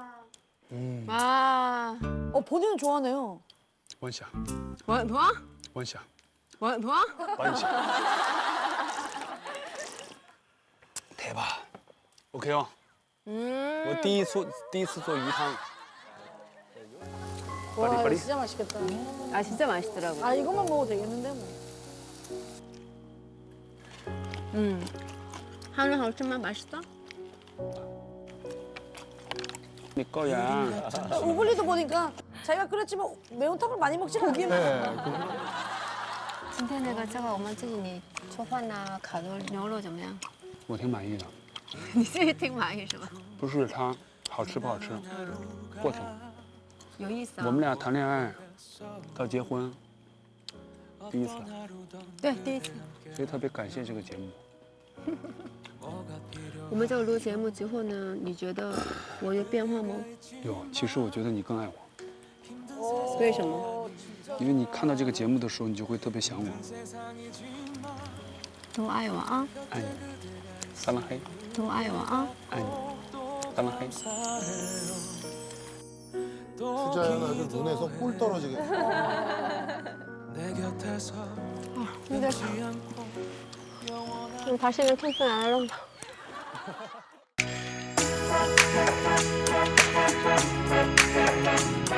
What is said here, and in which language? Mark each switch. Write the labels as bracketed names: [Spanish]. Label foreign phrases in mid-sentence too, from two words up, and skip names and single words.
[Korean] 아. 본인은 좋아하네요. [Chinese] 问一下， [Korean] 뭐? 뭐? [Chinese] 问一下， [Korean] 뭐? 뭐? [Chinese] 问一下。 대박. OK 哦，我第一次做鱼汤。 [Korean] 와 빨리, 빨리. 진짜 맛있겠다. 아 진짜 맛있더라고. 아 이것만 먹어도 되겠는데 뭐. 한우 [Chinese] 好吃吗? [Korean] 맛있어? [Chinese] 你高原， [Korean] 우블리도 보니까 자기가 끓였지만 매운탕을 많이 먹지는 않겠네. [Chinese] 今天那个这个我们自己做饭呐，烤的牛肉怎么样？我挺满意的。你自己挺满意是吧？不是它好吃不好吃，过程。有意思啊。我们俩谈恋爱到结婚，第一次，对第一次。所以特别感谢这个节目。我们这个录节目之后呢，你觉得我有变化吗？有，其实我觉得你更爱我，为什么？因为你看到这个节目的时候，你就会特别想我，都爱我啊，爱你。撒浪嘿，都爱我啊。爱你。撒浪嘿。 [Korean] 투자연 아주 눈에서 꿀 떨어지게. 힘들어. 그럼 다시는 캠핑 안 하려고.